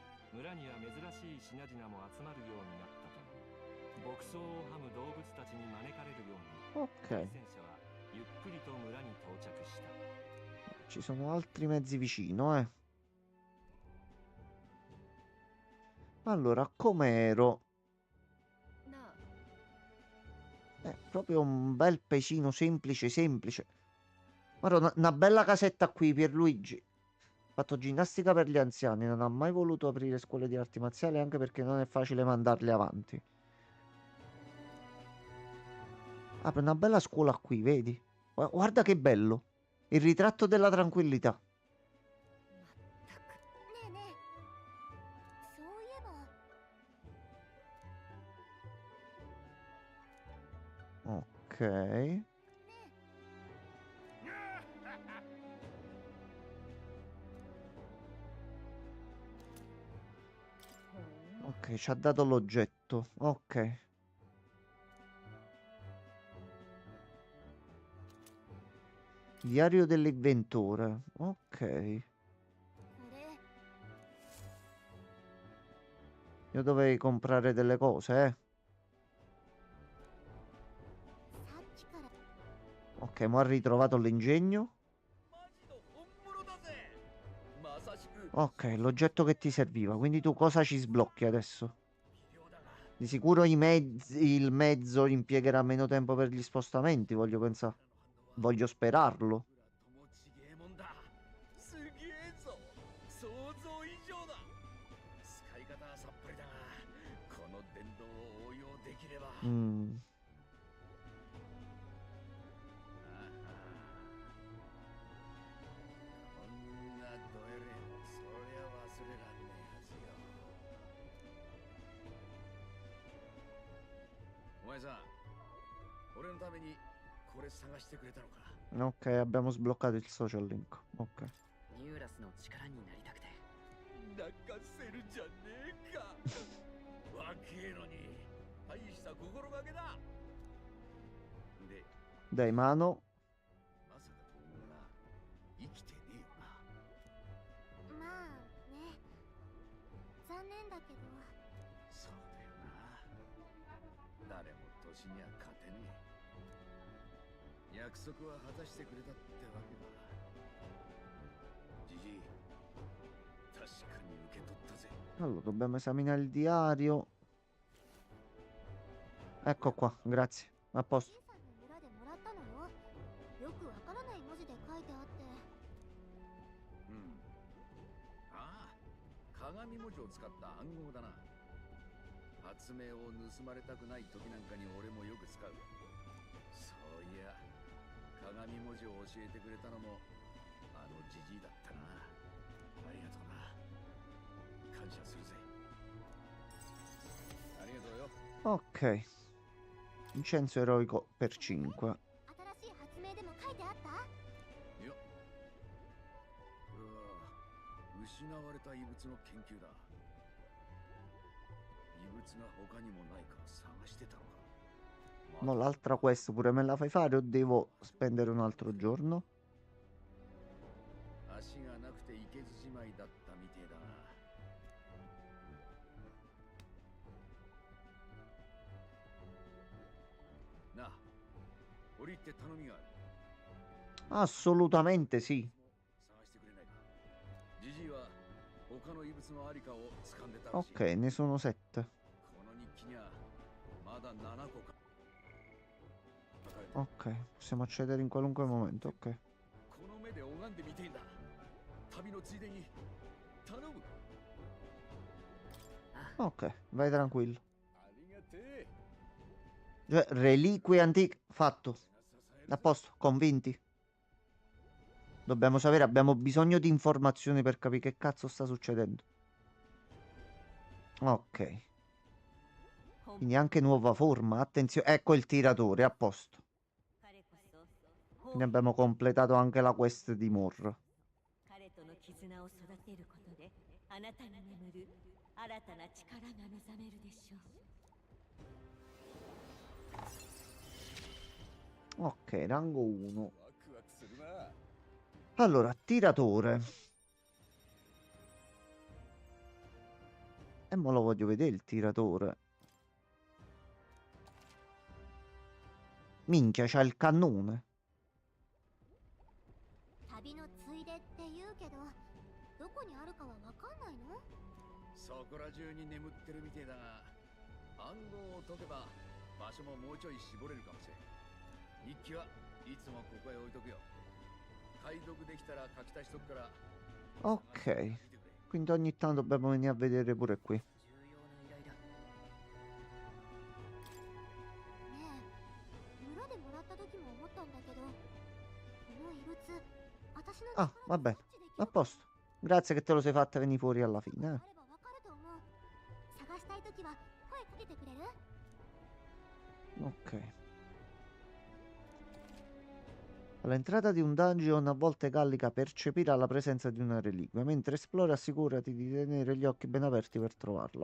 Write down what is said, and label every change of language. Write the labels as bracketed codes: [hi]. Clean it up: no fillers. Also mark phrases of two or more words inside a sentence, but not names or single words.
[ja] 村には珍しい品々も集まるようになったと。牧草をはむ動物たちに招かれるように、 [it] Ok, [ja] 対戦車はゆっくりと村に到着した。 [it] ci sono altri mezzi vicino, eh. Allora, com'ero? [ja] なあ、 [it] Proprio un bel paesino semplice, semplice. Guarda, una bella casetta qui, Pierluigi. Ha fatto ginnastica per gli anziani, non ha mai voluto aprire scuole di arti marziali anche perché non è facile mandarli avanti. Apre una bella scuola qui, vedi? Guarda che bello. Il ritratto della tranquillità. [ja] まったく。ねえねえ、そういえば [it] Ok. Ok, ci ha dato l'oggetto. Ok. Diario dell'inventore. Ok. [ja] これ [it] Io dovevi comprare delle cose, eh. [ja] さっきから [it] Ok, mo ha ritrovato l'ingegno. [ja] マジの本物だぜ。まさしく [it] Ok, l'oggetto che ti serviva. Quindi tu cosa ci sblocchi adesso? [ja] 微量だが [it] Di sicuro il mezzo impiegherà meno tempo per gli spostamenti, voglio pensare. [ja] の反応は [it] Voglio sperarlo. [ja] ともちげえもんだ。すげえぞ。想像以上だ。使い方はさっぱりだが、この電動を応用できれば。 Mm. こんなドエレもそりゃ忘れらんねえはずよ。お前さん、俺のためにこれ探してくれたのか。 [it] Ok, abbiamo sbloccato il social link. Ok. [ja] ニューラスの力になりたくて。泣かせるじゃねえか。若えのに大した心がけだ。で、 [it] Dai, mano. [ja] まさかお前な、生きてねえよな。まあね、残念だけどそうだよな。誰も年には勝てねえ。約束は果たしてくれたってわけだ。じじい、確かに受け取ったぜ。 [it] Allora, dobbiamo esaminare il diario. Ecco qua, grazie. A [ja] じ [it] posto. [ja] いさんの村でもらったのよ。よくわからない文字で書いてあって。うん。ああ、鏡文字を使った暗号だな。発明を盗まれたくない時なんかに俺もよく使う。そういや、鏡文字を教えてくれたのもあのじじいだったな。ありがとうな。感謝するぜ。ありがとうよ。 [it] Ok. Incenso eroico per 5. [ja] 新しい発明でも書いてあった？いや、これは失われた遺物の研究だ。遺物が他にもないか探してたのか。 [it] Mo l'altra quest pure me la fai fare o devo spendere un altro giorno? [ja] 足がなくていけずじまいだったみてえだな。なあ、折り入って頼みがある。 [it] Assolutamente sì. [ja] 探してくれないか。ジジイは他の遺物のありかを掴んでたらしい。 [it] Ok, ne sono 7. [ja] この日記にはまだ7個か。書かれてる。 [it] Ok, possiamo accedere in qualunque momento. Ok. [ja] この目で拝んでみてえんだ。旅のついでに頼む。 [it] Ok, vai tranquillo. [ja] ありがてえ。 [it] Cioè, reliquie antiche. Fatto. [ja] 支え [it] A [ja] るぞ。 [it] posto, convinti. Dobbiamo sapere, abbiamo bisogno di informazioni per capire che cazzo sta succedendo. Ok. Quindi anche nuova forma. Attenzione, ecco il tiratore, a posto. Quindi abbiamo completato anche la quest di Mor. [ja] 彼との絆を育てることであなたに眠る新たな力が目覚めるでしょう。 [it] Ok, rango 1. [ja] ワクワクするな。 [it] Allora, tiratore. E mo lo voglio vedere il tiratore. Minchia, c'ha il cannone. [ja] 旅のついでって言うけど、どこにあるかはわかんないの？そこら中に眠ってるみてえだが、暗号を解けば場所ももうちょい絞れるかもしれん。日記はいつもここへ置いとくよ。解読できたら書き足しとくから。 [it] Ok. Quindi ogni tanto dobbiamo venire a vedere pure qui. [ja] ねえ、村でもらった時も思ったんだけど、この異物、私の [it] Ah, [ja] 力 [it] va [ja] で [it] bene. [ja] 察知でき [it] A [ja] るか [it] posto. Grazie che te lo sei fatta venire fuori alla [ja] あ [it] fine, [ja] ればわかると思う。探したい時は声かけてくれる？ [it] Ok. All'entrata di un dungeon a volte Gallica percepirà la presenza di una reliquia. Mentre esplori assicurati di tenere gli occhi ben aperti per trovarla.